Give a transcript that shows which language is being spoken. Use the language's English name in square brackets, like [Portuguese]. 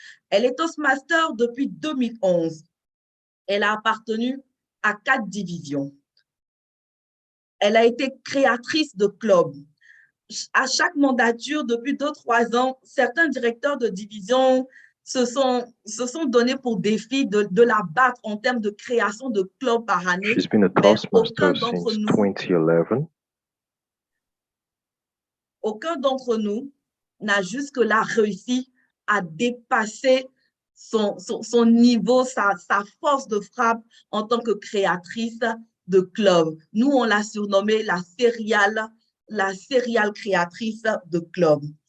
[French] Elle est Toastmaster depuis 2011. Elle a appartenu à 4 divisions. Elle a été créatrice de clubs. À chaque mandature, depuis 2-3 ans, certains directeurs de division se sont donnés pour défi de la battre en termes de création de clubs par année. [English] She's been a Toastmaster since 2011. [French] Aucun d'entre nous n'a jusque-là réussi à dépasser son niveau, sa force de frappe en tant que créatrice de club. Nous, on l'a surnommée la serial créatrice de club.